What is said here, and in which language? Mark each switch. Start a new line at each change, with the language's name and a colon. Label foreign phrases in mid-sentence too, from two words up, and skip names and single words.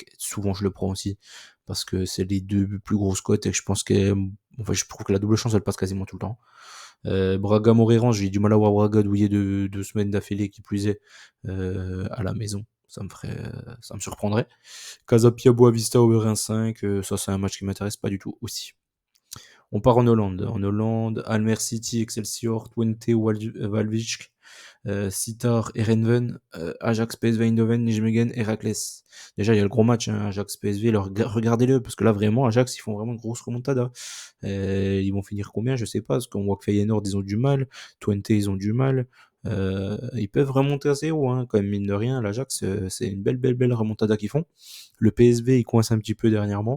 French: Souvent, je le prends aussi parce que c'est les deux plus grosses cotes et je pense je trouve que la double chance, elle passe quasiment tout le temps. Braga Moreirense, j'ai du mal à voir Braga douiller 2 semaines d'affilée qui plus est à la maison. Ça me surprendrait. Casapia Boavista over 1,5, ça c'est un match qui m'intéresse pas du tout aussi. On part en Hollande. En Hollande, Almer City, Excelsior, Twente, Walwijk, Sittard, Herenveen, Ajax, PSV Eindhoven, Nijmegen, Heracles. Déjà, il y a le gros match, hein, Ajax, PSV. Regardez-le, parce que là, vraiment, Ajax, ils font vraiment une grosse remontada. Ils vont finir combien? Je sais pas, parce qu'on voit que Feyenoord, ils ont du mal. Twente, ils ont du mal. Ils peuvent remonter à 0, hein, quand même, mine de rien. L'Ajax, c'est une belle remontada qu'ils font. Le PSV, il coince un petit peu dernièrement.